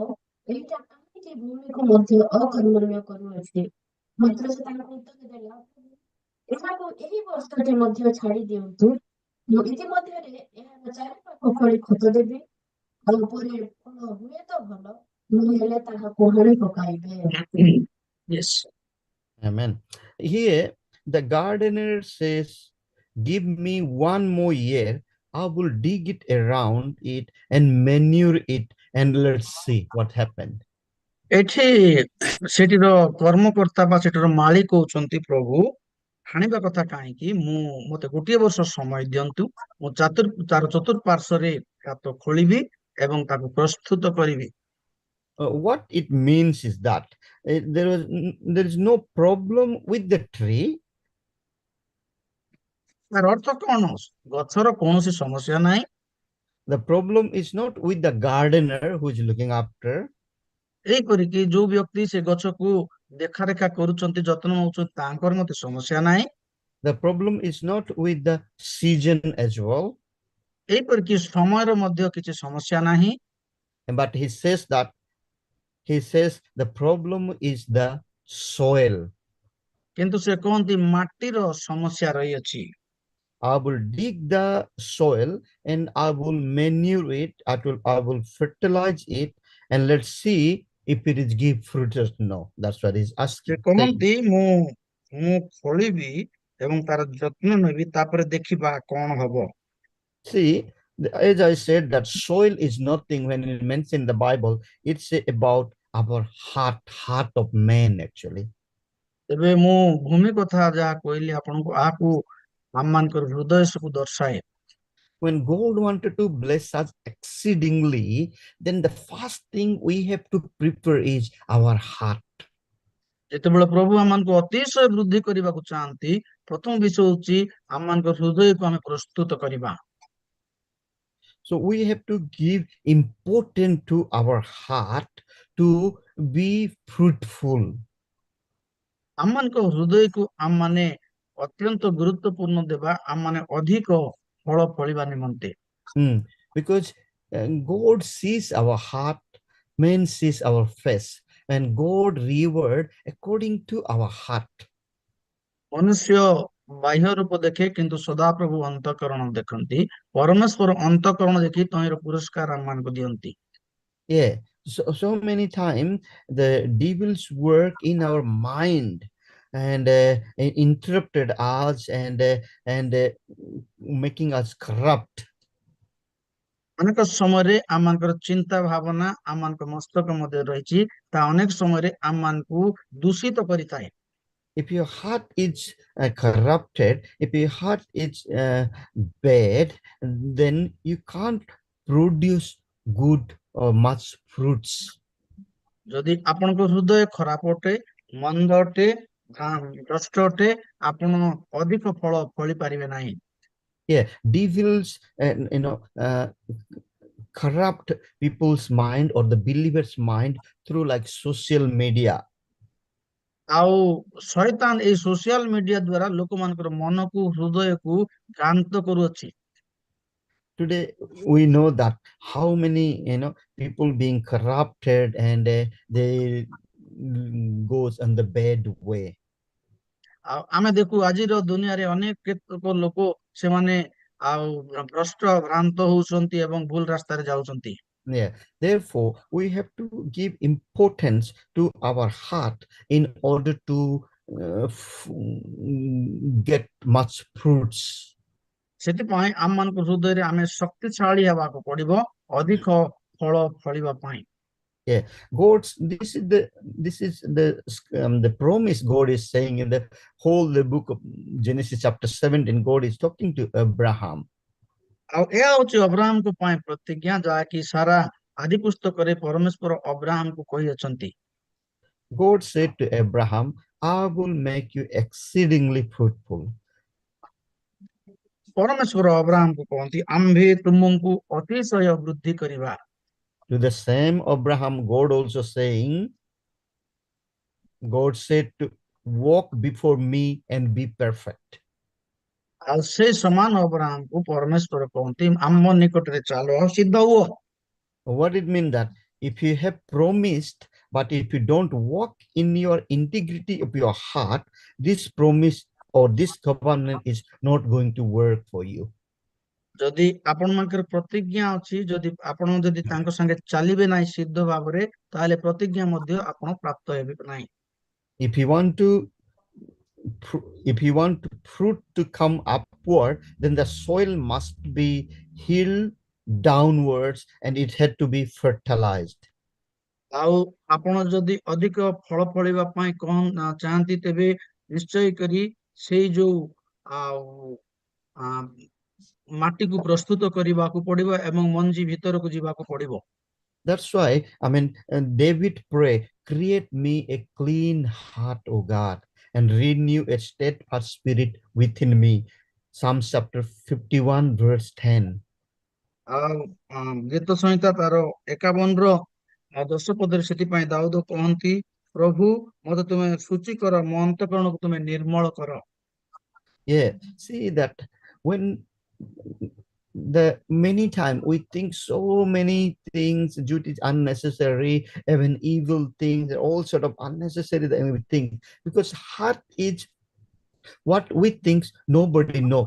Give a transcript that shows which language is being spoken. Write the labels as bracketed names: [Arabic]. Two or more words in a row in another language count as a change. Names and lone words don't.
[Odia] ଏଇଟା କାହିଁକି ଭୂମିକୁ ମଧ୍ୟ ଅକର୍ମଣ୍ୟ କରୁଅଛି? ମାତ୍ର ସେ ତାଙ୍କୁ ଉତ୍ତର ଦେଲା, ଏହାକୁ ଏହି ବର୍ଷଟି ମଧ୍ୟ ଛାଡ଼ି ଦିଅନ୍ତୁ। ମୁଁ ଇତିମଧ୍ୟରେ ଏହାର ଚାରିପାଖ ଖୋଳି ଖତ ଦେବି, ଆଉ ପରେ ଫଳ ହୁଏ ତ ଭଲ, ନହେଲେ ତାହାକୁ ହାଣି ପକାଇବେ। [English] Yes. Amen. Here the gardener says, give me 1 more year, I will dig it around it and manure it, and let's see what happened. [Odia] ଏଠି ସେଠିର କର୍ମକର୍ତ୍ତା ବା ସେଠିର ମାଳି କହୁଛନ୍ତି, ପ୍ରଭୁ ହାଣିବା କଥା କାହିଁକି, ମତେ 1 ବର୍ଷ ସମୟ ଦିଅନ୍ତୁ, ମୁଁ ତାର ଚତୁଃପାର୍ଶ୍ୱରେ ଗାତ ଖୋଳିବି ଏବଂ ତାକୁ ପ୍ରସ୍ତୁତ କରିବି। [English] What it means is that there is no problem with the tree. [Odia] ତାର ଅର୍ଥ କଣ? ଗଛର କୌଣସି ସମସ୍ୟା ନାହିଁ। [English] The problem is not with the gardener who is looking after. [Odia] ଏଇପରିକି ଯୋଉ ବ୍ୟକ୍ତି ସେ ଗଛକୁ ଦେଖାରେଖା କରୁଛନ୍ତି, ଯତ୍ନ ନେଉଛନ୍ତି, ତାଙ୍କର ମଧ୍ୟ ସମସ୍ୟା ନାହିଁ। [English] The problem is not with the season as well. [Odia] ଏଇପରିକି ସମୟର ମଧ୍ୟ କିଛି ସମସ୍ୟା ନାହିଁ। [English] But he says the problem is the soil. [Odia] କିନ୍ତୁ ସେ କହନ୍ତି ମାଟିର ସମସ୍ୟା ରହିଅଛି। [English] I will dig the soil and I will manure it. I will fertilize it, and let's see if it is give fruit or no. That's what he's [Odia] ସେ [English] asking. [Odia] କହନ୍ତି ମୁଁ ଖୋଳିବି ଏବଂ ତାର ଯତ୍ନ ନେବି ତାପରେ ଦେଖିବା କଣ ହବ। [English] See, as I said, that soil is nothing when it mentioned in the Bible. It's about our heart of man actually. [Odia] ତେବେ ମୁଁ ଭୂମି କଥା ଯାହା କହିଲି ଆପଣଙ୍କୁ ଆକୁ ଆମମାନଙ୍କର ହୃଦୟ ସବୁ ଦର୍ଶାଏ। [English] When God wanted to bless us exceedingly, then the first thing we have to prepare is our heart. [Odia] ଯେତେବେଳେ ପ୍ରଭୁ ଆମମାନଙ୍କୁ ଅତିଶୟ ବୃଦ୍ଧି କରିବାକୁ ଚାହାନ୍ତି ପ୍ରଥମ ବିଷୟ ହଉଛି ଆମମାନଙ୍କ ହୃଦୟକୁ ଆମେ ପ୍ରସ୍ତୁତ କରିବା। [English] So we have to give importance to our heart to be fruitful. [Odia] ଆମମାନଙ୍କ ହୃଦୟକୁ ଆମମାନେ ଅତ୍ୟନ୍ତ ଗୁରୁତ୍ୱପୂର୍ଣ୍ଣ ଦେବା ଆମମାନେ ଅଧିକ ଫଳ ଫଳିବା ନିମନ୍ତେ। [English] Because God sees our heart, man sees our face, and God reward according to our heart. [Odia] ମନୁଷ୍ୟ ବାହ୍ୟ ରୂପ ଦେଖେ କିନ୍ତୁ ସଦାପ୍ରଭୁ ଅନ୍ତଃକରଣ ଦେଖନ୍ତି। ପରମେଶ୍ୱର ଅନ୍ତଃକରଣ ଦେଖି ତହିଁର ପୁରସ୍କାର ଆମମାନଙ୍କୁ ଦିଅନ୍ତି। [English] Yeah, so many times the devils work in our mind and interrupted us and making us corrupt. [Odia] ଅନେକ ସମୟରେ ଆମମାନଙ୍କର ଚିନ୍ତା ଭାବନା ଆମମାନଙ୍କ ମସ୍ତକ ମଧ୍ୟରେ ରହିଛି ତା ଅନେକ ସମୟରେ ଆମମାନଙ୍କୁ ଦୂଷିତ କରିଥାଏ। [English] If your heart is corrupted, if your heart is bad, then you can't produce good or much fruits. [Odia] ଯଦି ଆପଣଙ୍କ ହୃଦୟ ଖରାପ ଅଟେ ମନ୍ଦ ଅଟେ ଭ୍ରଷ୍ଟ ଅଟେ ଆପଣ ଅଧିକ ଫଳ ଫଳି ପାରିବେ ନାହିଁ। [English] Yeah, devils corrupt people's mind or the believer's mind through like social media. [Odia] ଆଉ ଶୈତାନ ଏଇ [English] social media [Odia] ଦ୍ୱାରା ଲୋକମାନଙ୍କର ମନକୁ ହୃଦୟକୁ ଭ୍ରାନ୍ତ କରୁଅଛି। [English] Today we know that how many people being corrupted and they goes on the bad way. [Odia] ଆଉ ଆମେ ଦେଖୁ ଆଜିର ଦୁନିଆରେ ଅନେକ କେତେକ ଲୋକ ସେମାନେ ଆଉ ଭ୍ରଷ୍ଟ ଭ୍ରାନ୍ତ ହଉଛନ୍ତି ଏବଂ ଭୁଲ ରାସ୍ତାରେ ଯାଉଛନ୍ତି। [English] Yeah, therefore we have to give importance to our heart in order to get much fruits. [Odia] ସେଥିପାଇଁ ଆମମାନଙ୍କ ହୃଦୟରେ ଆମେ ଶକ୍ତିଶାଳୀ ହେବାକୁ ପଡିବ ଅଧିକ ଫଳ ଫଳିବା ପାଇଁ। [English] Yeah, this is the promise God is saying in the book of Genesis chapter 17. God is talking to Abraham. [Odia] ଆଉ ଏହା ହଉଛି ଅବ୍ରାହ୍ମଙ୍କ ପାଇଁ ପ୍ରତିଜ୍ଞା ଯାହାକି ସାରା ଆଦି ପୁସ୍ତକରେ ପରମେଶ୍ୱର ଅବ୍ରାହ୍ମଙ୍କୁ କହିଅଛନ୍ତି। [English] God said to Abraham, I will make you exceedingly fruitful. [Odia] ପରମେଶ୍ୱର ଅବ୍ରାହ୍ମଙ୍କୁ କହନ୍ତି ଆମ୍ଭେ ତୁମକୁ ଅତିଶୟ ବୃଦ୍ଧି କରିବା। [English] To the same Abraham, God also saying, God said to walk before me and be perfect. [Odia] ଆଉ ସେ ସମାନ ଅବ୍ରାହ୍ମଙ୍କୁ ପରମେଶ୍ୱର କହନ୍ତି ଆମ ନିକଟରେ ଚାଲ ଆଉ ସିଦ୍ଧ ହୁଅ। [English] What it means that if you have promised, but if you don't walk in your integrity of your heart, this promise or this covenant is not going to work for you. [Odia] ଯଦି ଆପଣମାନଙ୍କର ପ୍ରତିଜ୍ଞା ଅଛି ଆପଣ ଯଦି ତାଙ୍କ ସାଙ୍ଗେ ଚାଲିବେ ନାହିଁ ସିଦ୍ଧ ଭାବରେ ତାହେଲେ ପ୍ରତିଜ୍ଞା ମଧ୍ୟ ଆପଣ ପ୍ରାପ୍ତ ହେବେ ନାହିଁ। [English] If you want fruit to come upward, then the soil must be healed downwards and it had to be fertilized. [Odia] ଆଉ ଆପଣ ଯଦି ଅଧିକ ଫଳ ଫଳିବା ପାଇଁ ଚାହାନ୍ତି ତେବେ ନିଶ୍ଚୟ କରି ସେଇ ଯୋଉ ମାଟିକୁ ପ୍ରସ୍ତୁତ କରିବାକୁ ପଡିବ ଏବଂ ମଞ୍ଜି ଭିତରକୁ ଯିବାକୁ ପଡିବ। [English] That's why, David pray, create me a clean heart, O God, and renew a steadfast spirit within me. Psalms chapter 51 verse 10. [Odia] ଗୀତ ସଂହିତା ତାର 51 ପଦରେ ସେଥିପାଇଁ ଦାଉଦ କହନ୍ତି ପ୍ରଭୁ ମତେ ତୁମେ ସୂଚି କର ମୋ ଅନ୍ତଃକରଣକୁ ତୁମେ ନିର୍ମଳ କର। [English] Yeah, see that when the many times we think so many things, duties unnecessary, even evil things, all sort of unnecessary that we think, because heart is What we think nobody know.